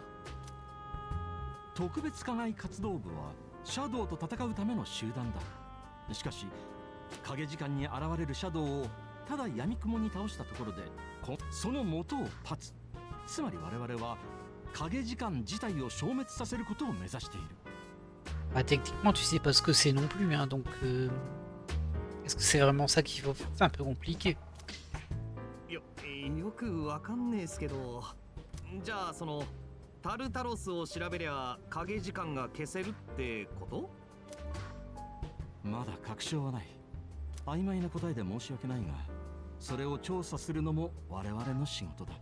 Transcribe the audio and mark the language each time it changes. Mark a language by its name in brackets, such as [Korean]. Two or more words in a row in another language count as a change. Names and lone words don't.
[Japanese] 特別課外活動部はシャドウと戦うための集団だ。しかし影時間に現れるシャドウをただ闇雲に倒したところでその元を断つ。つまり我々は影時間自体を消滅させることを目指している。 [French] Bah, techniquement tu sais pas ce que c'est non plus hein, donc est-ce que c'est vraiment ça qu'il faut faire? C'est un peu compliqué. [Japanese] よくわかんねえっすけど、じゃあそのタルタロスを調べりゃ影時間が消せるってこと？まだ確証はない。曖昧な答えで申し訳ないが、それを調査するのも我々の仕事だ。